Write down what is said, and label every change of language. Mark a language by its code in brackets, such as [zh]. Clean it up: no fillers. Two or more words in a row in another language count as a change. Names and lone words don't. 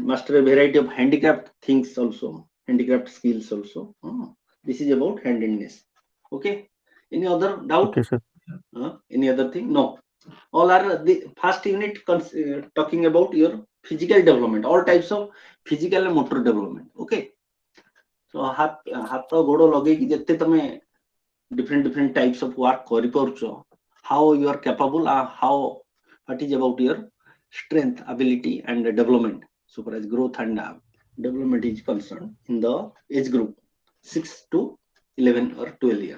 [en] Master a variety of handicraft things also, handicraft skills also. This is about handedness. Okay. Any other doubt? Okay, sir. Any other thing? No. All are the first unit talking about your physical development, all types of physical and motor development. Okay. So [or] ହାତ ଗୋଡ଼ ଲଗେଇକି ଯେତେ ତମେ [en] different types of work କରିପାରୁଛ, how you are capable, how what is about your strength, ability, and development. So far as growth and development is concerned in the age group 6 to 11 or 12 years.